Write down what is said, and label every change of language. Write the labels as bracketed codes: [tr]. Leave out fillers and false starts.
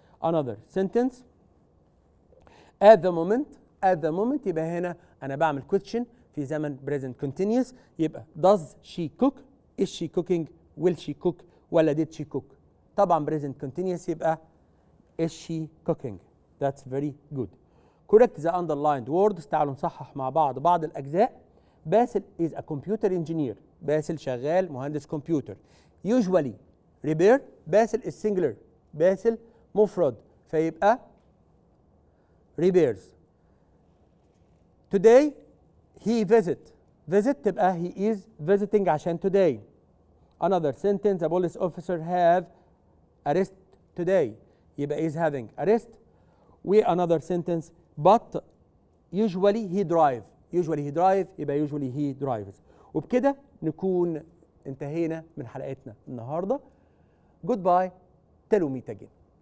[en] Another sentence: at the moment [ar] يبقى هنا أنا بعمل [en] question في زمن present continuous يبقى does she cook, is she cooking, will she cook ولا did she cook. [ar] طبعا [en] present continuous يبقى is she cooking. That's very good. Correct the underlined words. [ar] تعالوا نصحح مع بعض الأجزاء. [en] باسل is a computer engineer. [ar] باسل شغال مهندس كمبيوتر. [en] Usually repair. باسل is singular. [ar] باسل مفرد فيبقى repairs. [en] Today he visit تبقى he is visiting [ar] عشان [en] today. Another sentence: the police officer have arrest today يبقى is having arrest. another sentence: but usually he drive يبقى usually he drives. [ar] وبكده نكون انتهينا من حلقتنا النهارده. [en] Goodbye till we meet again.